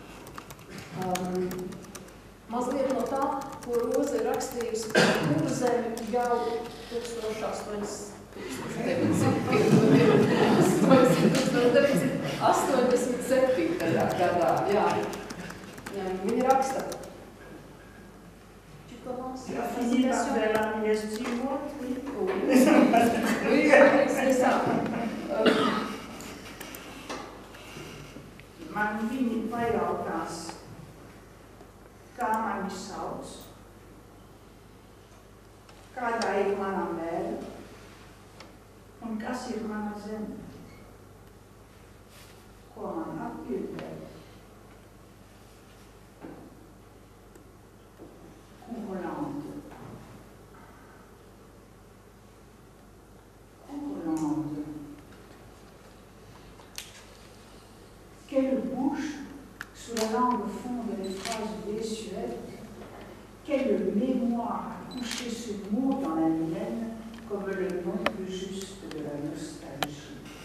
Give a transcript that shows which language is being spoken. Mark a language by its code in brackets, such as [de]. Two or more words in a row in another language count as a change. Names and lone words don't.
[lv] Mazliet no tā, ko Roza ir rakstījusi par kuru zemi jau 1987. gadā. Jā. Viņa raksta. [fr] La fini par faire l'amnistie, oui. Oui, c'est ça. [lv] Man viņi pajautās, kā mani sauc, kādā ir mana mēra un kas ir mana zeme. Ko man atbildēt? Hollande. [fr] Quelle bouche, sous la langue fonde les phrases désuètes, quelle mémoire a couché ce mot dans la mienne comme le nom plus juste de la nostalgie.